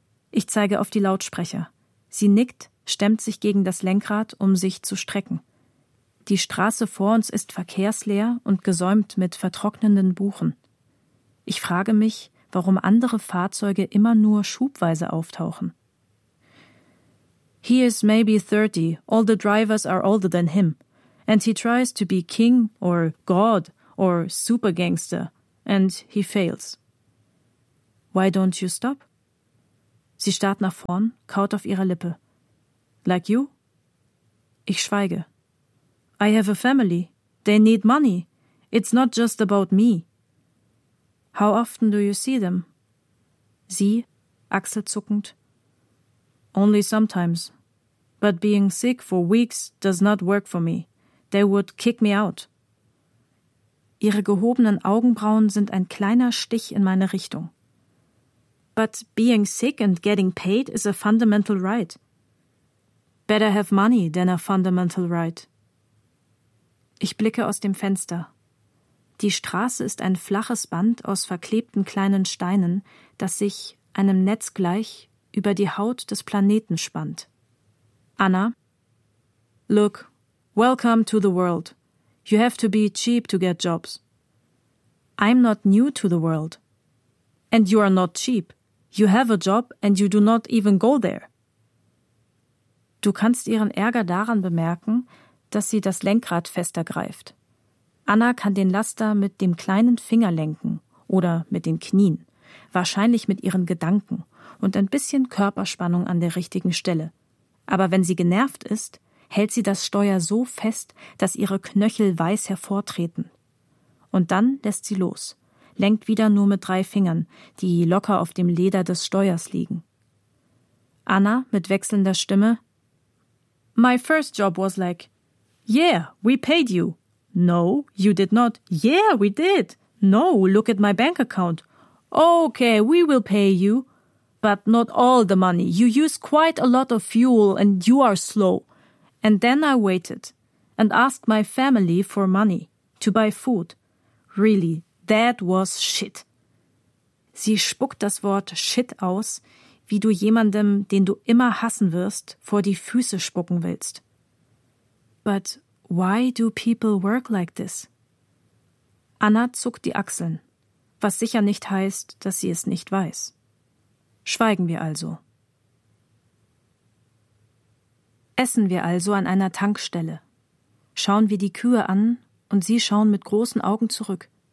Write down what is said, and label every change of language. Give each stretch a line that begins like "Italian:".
German: Ich zeige auf die Lautsprecher. Sie nickt, stemmt sich gegen das Lenkrad, um sich zu strecken. Die Straße vor uns ist verkehrsleer und gesäumt mit vertrocknenden Buchen. Ich frage mich, warum andere Fahrzeuge immer nur schubweise auftauchen.
English: He is maybe 30. All the drivers are older than him. And he tries to be king or god or super gangster. and he fails. Why don't you stop?
German: Sie starrt nach vorn, kaut auf ihrer Lippe.
English: Like you?
German: Ich schweige.
English: I have a family. They need money. It's not just about me. How often do you see them?
German: Sie, achselzuckend.
English: Only sometimes. But being sick for weeks does not work for me. They would kick me out.
German: Ihre gehobenen Augenbrauen sind ein kleiner Stich in meine Richtung.
English: But being sick and getting paid is a fundamental right. Better have money than a fundamental right.
German: Ich blicke aus dem Fenster. Die Straße ist ein flaches Band aus verklebten kleinen Steinen, das sich, einem Netz gleich, über die Haut des Planeten spannt. Anna?
English: Look, welcome to the world. You have to be cheap to get jobs. I'm not new to the world. And you are not cheap. You have a job and you do not even go there.
German: Du kannst ihren Ärger daran bemerken, dass sie das Lenkrad fester greift. Anna kann den Laster mit dem kleinen Finger lenken oder mit den Knien, wahrscheinlich mit ihren Gedanken und ein bisschen Körperspannung an der richtigen Stelle. Aber wenn sie genervt ist, hält sie das Steuer so fest, dass ihre Knöchel weiß hervortreten. Und dann lässt sie los, lenkt wieder nur mit drei Fingern, die locker auf dem Leder des Steuers liegen. Anna mit wechselnder Stimme:
English: My first job was like, yeah, we paid you. No, you did not. Yeah, we did. No, look at my bank account. Okay, we will pay you. But not all the money. You use quite a lot of fuel and you are slow. And then I waited and asked my family for money to buy food. Really, that was shit.
German: Sie spuckt das Wort shit aus, wie du jemandem, den du immer hassen wirst, vor die Füße spucken willst.
English: But why do people work like this?
German: Anna zuckt die Achseln, was sicher nicht heißt, dass sie es nicht weiß. Schweigen wir also. Essen wir also an einer Tankstelle. Schauen wir die Kühe an und sie schauen mit großen Augen zurück.